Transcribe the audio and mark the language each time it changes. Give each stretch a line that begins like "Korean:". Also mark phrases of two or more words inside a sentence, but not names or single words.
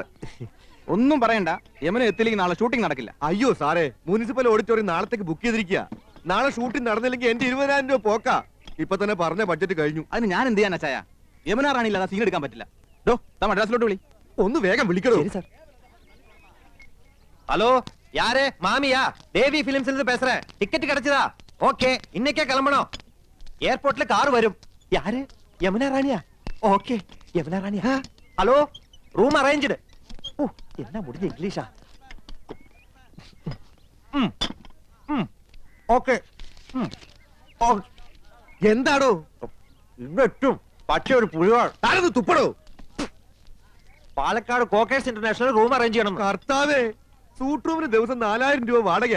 Malayalam: ഒന്നും പറയണ്ട. യമുന എത്തില്ലെങ്കിൽ നാളെ ഷൂട്ടിംഗ് നടക്കില്ല. അയ്യോ സാറേ, മുനിസിപ്പൽ ഓഡിറ്റോറിയം നാളത്തേക്ക് ബുക്ക് ചെയ്തിരിക്കുക. നാളെ ഷൂട്ടിംഗ് നടന്നില്ലെങ്കിൽ എന്റെ 20,000 രൂപ പോക്കാ. ഇപ്പൊ തന്നെ പറഞ്ഞ ബഡ്ജറ്റ് കഴിഞ്ഞു. അതിന് ഞാൻ എന്ത് ചെയ്യാൻ അച്ചായ? യമുനാറാണി ഇല്ലാതെ സീൻ എടുക്കാൻ പറ്റില്ല. മദ്രാസിലോട്ട് വിളി. ഒന്ന് വേഗം വിളിക്കണോ? ശരി സർ.
Tamil: ஹலோ, யாரு? மாமியா? தேவி பிலிம்ஸ்ல இருந்து பேசுறேன். டிக்கெட் கிடைச்சதா? ஓகே, இன்னைக்கே கிளம்பணும். ஏர்போர்ட்ல கார் வரும். யாரு? யமுனா ராணியா? ஓகே, யமுனா ராணியா? ஹலோ,
English: room arranged.
Tamil: ஓ, என்ன முடிஞ்ச இங்கிலீஷா?
Malayalam: ഓക്കെ. എന്താടോ? ഇന്നെത്തും. പക്ഷെ ഒരു പുഴുവാണ്. താനത് തുപ്പടോ. പാലക്കാട് കോക്കേഴ്സ് ഇന്റർനാഷണൽ
English: room arrange
Malayalam: ചെയ്യണം. കർത്താവേ, സൂട്ട് റൂമിന് ദിവസം 4,000 രൂപ വാടകയാ.